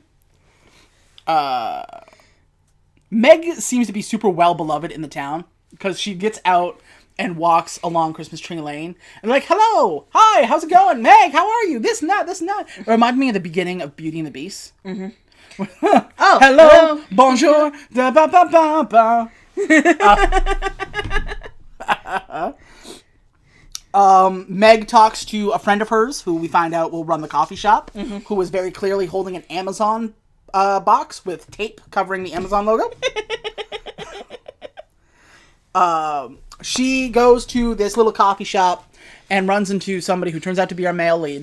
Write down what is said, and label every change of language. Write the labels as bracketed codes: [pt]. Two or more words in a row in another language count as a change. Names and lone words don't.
[en] Meg seems to be super well beloved in the town, because she gets out and walks along Christmas Tree Lane, and like, hello, hi, how's it going? Meg, how are you? This and that. It reminded me of the beginning of Beauty and the Beast. Mm-hmm. Oh, hello, bonjour, da ba ba ba ba. Meg talks to a friend of hers who we find out will run the coffee shop, who was very clearly holding an Amazon box with tape covering the Amazon logo. She goes to this little coffee shop and runs into somebody who turns out to be our male lead.